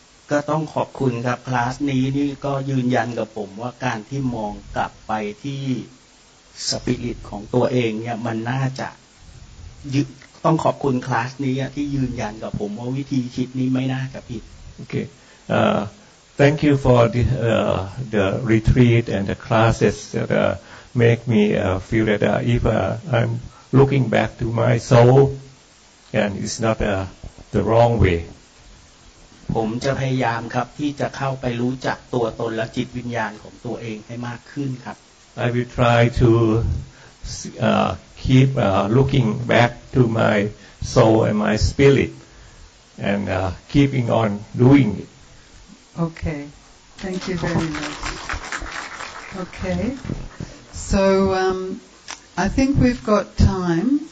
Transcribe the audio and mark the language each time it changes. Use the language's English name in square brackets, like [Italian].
[Thai] ก็ต้องขอบคุณครับคลาสนี้นี่ก็ยืนยันกับผมว่าการที่มองกลับไปที่สปิริตของตัวเองเนี่ยมันน่าจะต้องขอบคุณคลาสนี้ที่ยืนยันกับผมว่าวิธีคิดนี้ไม่น่าจะผิด [English] Okay. Thank you for the retreat and the classes that make me feel that if I'm looking back to my soul, and it's not the wrong way. [Thai] ผมจะพยายามครับที่จะเข้าไปรู้จักตัวตนและจิตวิญญาณของตัวเองให้มากขึ้นครับ [English] I will try to keep looking back to my soul and my spirit, and keeping on doing it. Okay, thank you very much. Okay, so I think we've got time.